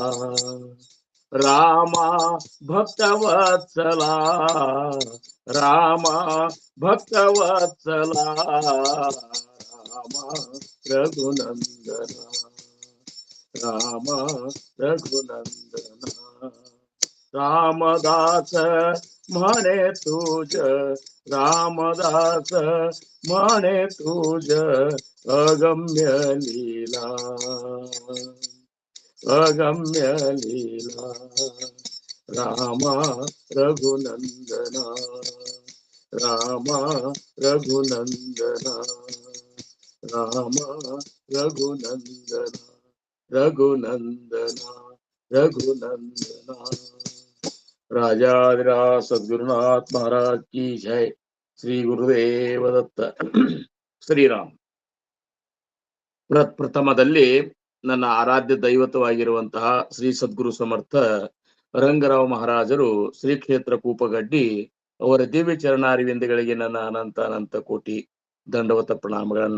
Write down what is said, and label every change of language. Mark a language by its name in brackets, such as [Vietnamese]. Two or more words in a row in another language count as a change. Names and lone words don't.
[Kannada] ರಾಮ ಭಕ್ತವತ್ಸಲ ರಾಮ ಭಕ್ತವತ್ಸಲ. ರಾಮ ರಘುನಂದನ ರಾಮ ರಘುನಂದನ. [Marathi] ರಾಮದಾಸ म्हणे तुझ रामदास म्हणे तुझ अगम्य लीला अगम्य लीला. रामा रघुनंदना रामा रघुनंदना रामा रघुनंदना रघुनंदना रघुनंदना। राजाधिराज सद्गुरुनाथ महाराज की जय। श्री गुरुदेव दत्त। ಶ್ರೀರಾಮ್. [Kannada] ಪ್ರಥಮದಲ್ಲಿ ನನ್ನ ಆರಾಧ್ಯ ದೈವತವಾಗಿರುವಂತಹ ಶ್ರೀ ಸದ್ಗುರು ಸಮರ್ಥ ರಂಗರಾವ್ ಮಹಾರಾಜರು ಶ್ರೀ ಕ್ಷೇತ್ರ ಕೂಪಗಡ್ಡಿ ಅವರ ದಿವ್ಯ ಚರಣಾರವಿಂದಗಳಿಗೆ ನನ್ನ ಅನಂತ ಅನಂತ ಕೋಟಿ ದಂಡವತ ಪ್ರಣಾಮಗಳನ್ನು